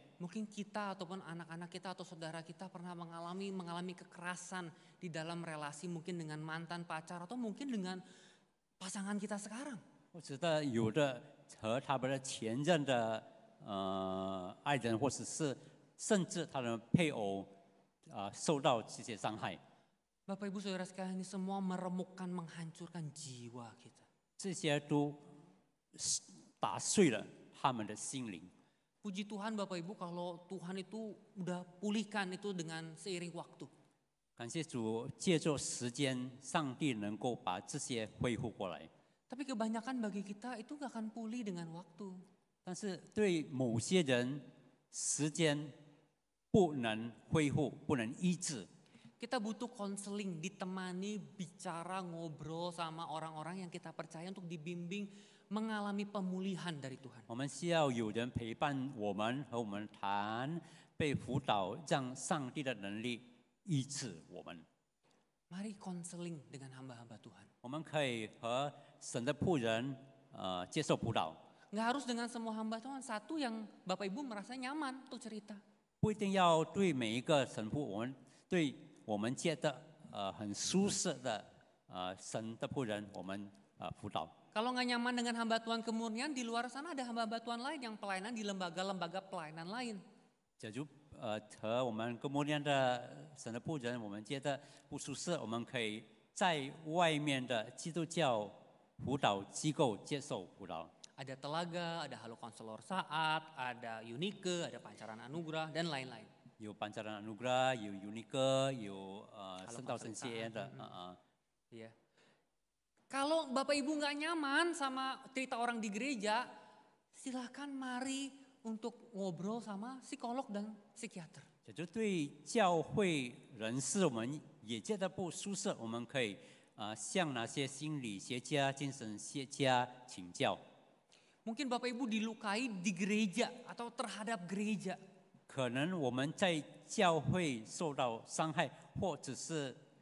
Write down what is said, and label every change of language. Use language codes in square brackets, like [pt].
[id] Mungkin kita ataupun anak-anak kita atau saudara kita pernah mengalami kekerasan di dalam relasi, mungkin dengan mantan pacar atau mungkin dengan pasangan kita sekarang. [zh] 我觉得有的和他们的前任的爱人，或者是甚至他的配偶受到这些伤害。 [id] Bapak Ibu Saudara sekalian, ini semua meremukkan, menghancurkan jiwa kita. [zh] 这些都打碎了他们的心灵。 [id] Puji Tuhan Bapak Ibu, kalau Tuhan itu udah pulihkan itu dengan seiring waktu. [zh] 感谢主，借着时间，上帝能够把这些恢复过来。 [id] Tapi kebanyakan bagi kita itu gak akan pulih dengan waktu. [zh] 但是对某些人，时间不能恢复，不能医治。 [id] Kita butuh konseling, ditemani, bicara, ngobrol sama orang-orang yang kita percaya untuk dibimbing mengalami pemulihan dari Tuhan. [zh] 我们需要有人陪伴我们，和我们谈，被辅导，让上帝的能力医治我们。 [id] Mari konseling dengan hamba-hamba Tuhan. [zh] 我们可以和神的仆人接受辅导， [id] Nggak harus dengan semua hamba Tuhan, satu yang Bapak Ibu merasa nyaman untuk cerita. [zh] 不一定要对每一个神父，对我们觉得很舒适的神的仆人，我们辅导。 [id] Kalau nggak nyaman dengan hamba Tuhan kemurnian, di luar sana ada hamba-hamba Tuhan lain yang pelayanan di lembaga-lembaga pelayanan lain. [zh] 假如和我们哥莫念的神的仆人，我们觉得不舒适，我们可以在外面的基督教辅导机构接受辅导。 [id] Ada Telaga, ada Halo Konselor Saat, ada Unike, ada Pancaran Anugerah, dan lain-lain. [zh] 有班加兰阿努格拉，有 Unique， 有圣道神谢的 [id] Iya. Kalau Bapak Ibu nggak nyaman sama cerita orang di gereja, silakan mari untuk ngobrol sama psikolog dan psikiater. [zh] 假如对教会人士我们也觉得不舒适，我们可以向那些心理学家、精神学家请教。 [id] Mungkin Bapak Ibu dilukai di gereja atau terhadap gereja. [zh] 可能我们在教会受到伤害，或者是